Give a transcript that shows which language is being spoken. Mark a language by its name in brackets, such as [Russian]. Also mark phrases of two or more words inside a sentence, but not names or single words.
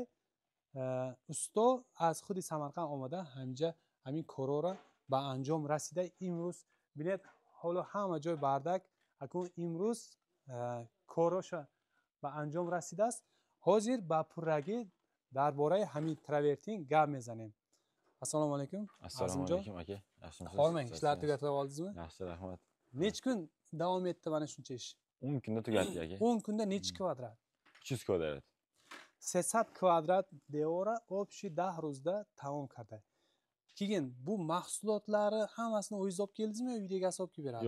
[Tajik] Усто аз худи Самарқанд омада ҳаминҷа ҳамин корҳоро ба анҷом расида. Имрӯз бинед ҳоло ҳама ҷой бардак. Акун имрӯз корҳоша ба анҷом расидааст. Ҳозир ба пуррагӣ дар бораи ҳамин травертин гап мезанем. Ассалому алайкум. Ассалому алайкум ака. [Uzbek] Yaxshimisiz? Hormang, ishlarni tugatib oldingizmi? Yaxshi, rahmat. Necha kun davom etdi mana shuncha ish? 10 kunda tugatdik aka. 10 kunda necha kvadrat? 300 kvadrat. [Tajik] 300 квадрат девора обшӣ 10 рӯзда тамом кардӣ. [Uzbek] Keyin bu mahsulotlari hammasini o'zingiz olib keldingizmi yo uydagilar olib kelib beradi?